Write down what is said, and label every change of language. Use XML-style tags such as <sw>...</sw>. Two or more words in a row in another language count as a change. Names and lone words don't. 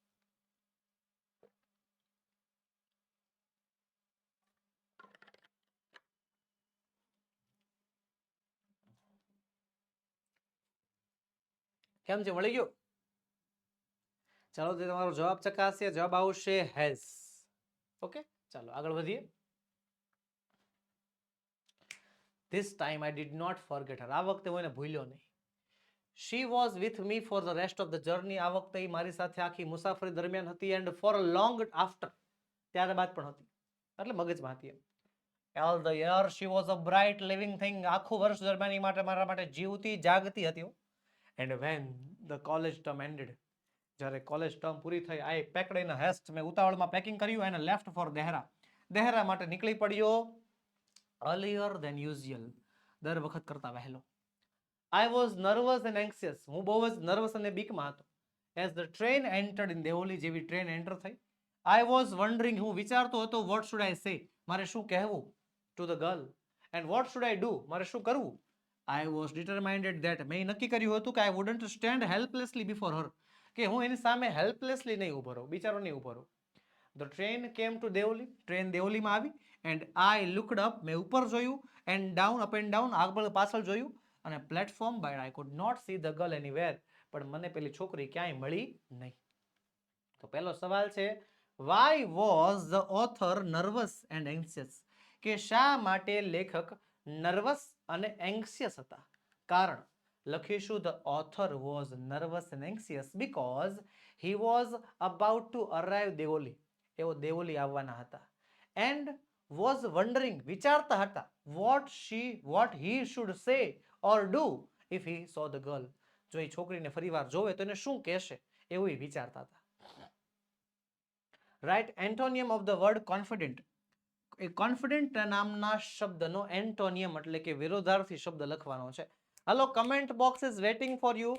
<gu>કેમ છે, મળી ગયું? ચાલો તમારો જવાબ ચકાસીએ. જવાબ આવશે હેઝ. ઓકે, ચાલો આગળ વધીએ.</gu> <en>This time I did not forget her.</en> <gu>આ વખતે હું એને ભૂલ્યો નહીં.</gu> <en>She was with me for the rest of the journey.</en> <gu>આ વખતે એ મારી સાથે આખી મુસાફરી દરમિયાન હતી</gu> <en>and for a long after.</en> <gu>ત્યારબાદ પણ હતી. એટલે મગજમાં હતી એમ.</gu> <en>All the year she was a bright living thing.</en> <gu>આખું વર્ષ દરમિયાન એ માટે મારા માટે જીવતી જાગતી હતી.</gu> <en>And when the college term ended,</en> <gu>જ્યારે કોલેજ ટર્મ પૂરી થઈ,</gu> <en>I packed in a haste.</en> <gu>મેં ઉતાવળમાં પેકિંગ કર્યું</gu> <en>and left for</en> <gu>દહેરા. દહેરા માટે નીકળી પડ્યો</gu> <en>earlier than usual.</en> <gu>દર વખત કરતા વહેલો.</gu> <en>I was nervous and anxious.</en> <gu>હું બહુ જ નર્વસ અને બીકમાં હતો.</gu> <en>As the train entered in દેવલી,</en> <gu>જેવી ટ્રેન એન્ટર થઈ,</gu> <en>I was wondering,</en> <gu>હું વિચારતો હતો,</gu> <en>what should I say?</en> <gu>મારે શું કહેવું</gu> <en>to the girl? And what should I do?</en> <gu>મારે શું કરવું?</gu> <en>I was determined that</en> <gu>મેં નક્કી કર્યું હતું કે</gu> <en>I wouldn't stand helplessly before her.</en> <gu>કે હું એની સામે હેલ્પલેસલી નહીં ઉભો રહું, બિચારો નહીં ઉભો રહું.</gu> <en>The train came to દેવલી.</en> <gu>ટ્રેન દેવલીમાં આવી</gu> <en>and I looked up.</en> <gu>મેં ઉપર જોયું</gu> <en>and down, up and down,</en> <gu>આગળ પાછળ જોયું અને પ્લેટફોર્મ બાય</gu> <en>I could not see the girl anywhere.</en> <gu>પણ મને પેલી છોકરી ક્યાંય મળી નહીં. તો પહેલો સવાલ છે,</gu> <en>why was the author nervous and anxious?</en> <gu>કે શા માટે લેખક નર્વસ અને એન્ક્સિયસ હતા? કારણ લખીશું</gu> <en>the author was nervous and anxious because he was about to arrive દેવલી.</en> <gu>એઓ દેવલી આવવાના હતા.</gu> <en>And was wondering,</en> <gu>વિચારતા હતા,</gu> <en>what he should say or do if he saw the girl.</en> <gu>જો એ છોકરીને ફરીવાર જોવે તો એને શું કહેશે એવું એ વિચારતા હતા.</gu> <en>write antonym of the word confident.</en> <gu>એ કોન્ફિડન્ટ નામના શબ્દનો એન્ટોનિયમ એટલે કે વિરોધાર્થી શબ્દ લખવાનો છે.</gu> <en>હાલો, comment box is waiting for you.</en>